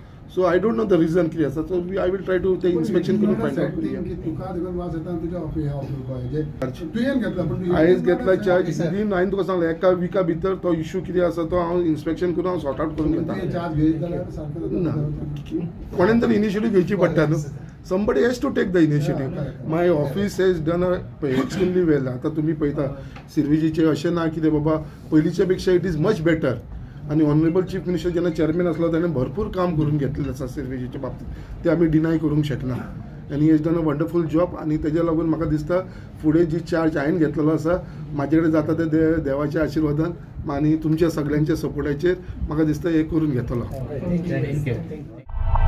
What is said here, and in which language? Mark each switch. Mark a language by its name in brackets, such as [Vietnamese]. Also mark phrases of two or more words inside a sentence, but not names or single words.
[English] so I don't know the reason [Konkani] कितें आसा. [English] so I will try to [Konkani] ते इन्स्पेक्शन करून [English] find out. [Konkani] हांवें घेतला चार्ज विदीन हांवें तुका सांगलें एका विका भितर तो इश्यू कितें आसा तो हांव इन्स्पेक्शन करून हांव [English] sort out [Konkani] करून घेता. ना कोणेन तरी इनिशिएटीव घेवची पडटा न्हू. [English] somebody has to take the initiative. My office has done extremely well. [Konkani] आता तुम्ही पळयता सिरवेजीचे अशें ना कितें बाबा पयलींच्या पेक्षा [English] it is much better. [Konkani] आणि [English] honourable chief minister [Konkani] जेन्ना चेअरमॅन आसलो ताणें भरपूर काम करून घेतलेलें आसा सिरवेजीच्या बाबतींत. ते आमी डिनाय करूंक शकना. आनी [English] he has done a wonderful job. [Konkani] आनी तेज्या लागून म्हाका दिसता फुडें जी चार्ज हांवें घेतलेलो आसा म्हाजे कडेन जाता ते देवाच्या आशिर्वादान आनी तुमच्या सगळ्यांच्या सपोर्टाचेर म्हाका दिसता हे करून घेतलो.